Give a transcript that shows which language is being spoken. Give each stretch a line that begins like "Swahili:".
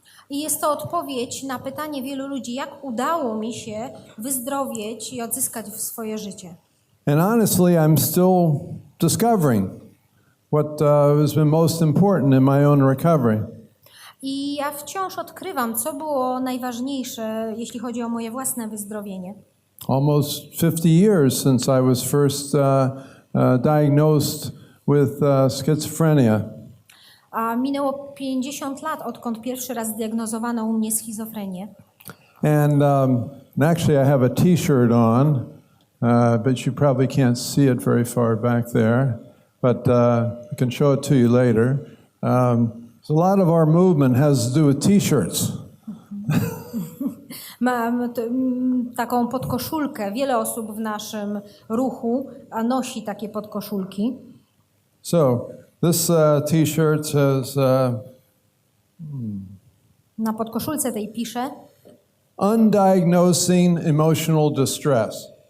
Polish: I jest to odpowiedź na pytanie wielu ludzi, jak udało mi się wyzdrowieć i odzyskać swoje życie.
English: And honestly, I'm still discovering what has been most important in my own recovery.
Polish: I ja wciąż odkrywam, co było najważniejsze, jeśli chodzi o moje własne wyzdrowienie.
English: Almost 50 years since I was first diagnosed with schizophrenia.
Polish: A minęło 50 lat, odkąd pierwszy raz zdiagnozowano u mnie schizofrenię.
English: And actually I have a t-shirt on, but you probably can't see it very far back there, but I can show it to you later. So a lot of our movement has to do with t-shirts.
Polish: Mam taką podkoszulkę. Wiele osób w naszym ruchu nosi takie podkoszulki.
English: So this t-shirt says
Polish: Na podkoszulce tej pisze
English: undiagnosing emotional distress.